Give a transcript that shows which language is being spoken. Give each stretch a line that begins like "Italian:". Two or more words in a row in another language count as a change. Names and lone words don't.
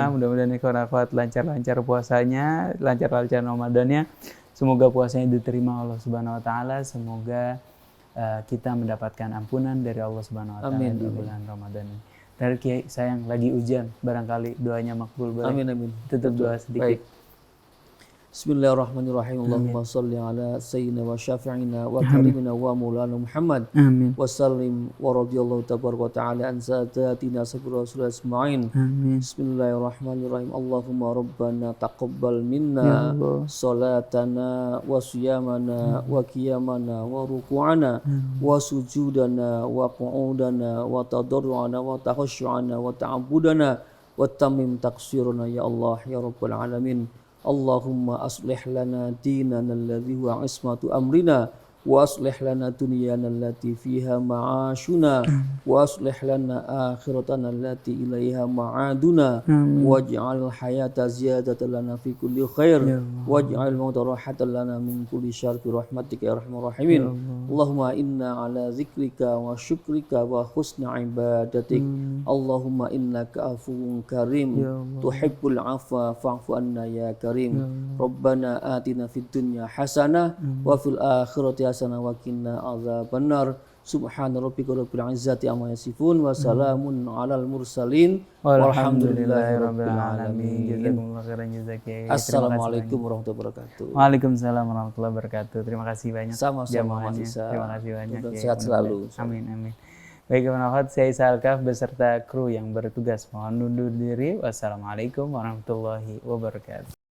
Indonesian: Mudah-mudahan ikhwan akhwat lancar-lancar puasanya, lancar-lancar Ramadannya. Semoga puasanya diterima
Arabic: الله سبحانه وتعالى.
Indonesian: Semoga kita mendapatkan ampunan dari
Arabic: الله سبحانه وتعالى
Indonesian: di bulan Ramadan ini. Dari Kiai sayang lagi ujian, barangkali doanya makbul, boleh. Amin. Tutup doa sedikit. Baik.
Arabic: Bismillahirrahmanirrahim. اللهم صل على سيدنا وشفيعنا وكريمنا ومولانا محمد. Amin. وسلم ورضي الله تبارك وتعالى عن ساداتنا صبرا رسول أسمعين. Amin. بسم الله الرحمن الرحيم. اللهم ربنا تقبل Ya minna Allah. صلاتنا وصيامنا وقيامنا وركوعنا وسجودنا وقعودنا وتضرعنا وتخشعنا وتعبدنا وتمم تقصيرنا يا الله يا رب العالمين. اللهم أصلح لنا ديننا الذي هو عصمة أمرنا وأصلح لنا دنيانا التي فيها معاشنا وأصلح لنا آخرتنا التي إليها معادنا واجعل الحياة زيادة لنا في كل خير واجعل الموت راحة لنا من كل شر برحمتك يا أرحم الراحمين. اللهم إنا على ذكرك وشكرك وحسن عبادتك. اللهم إنك عفو كريم تحب العفو فاعف عنا يا كريم. ربنا آتنا في الدنيا حسنة وفي الآخرة حسنة وقنا عذاب النار. سبحان ربك رب العزة عما يصفون وسلام على المرسلين والحمد لله رب العالمين. جزاكم الله خيرا جزاك Kiai. السلام عليكم ورحمة الله وبركاته. وعليكم السلام ورحمة الله وبركاته.
Indonesian: Terima kasih banyak. Sama-sama Mas jamaahnya. Isa. Terima kasih banyak. Mudah Kiai. sehat selalu. Amin. Baik, teman-teman, saya Isa Alkaf beserta kru yang bertugas mohon undur diri.
Arabic: والسلام عليكم ورحمة الله وبركاته.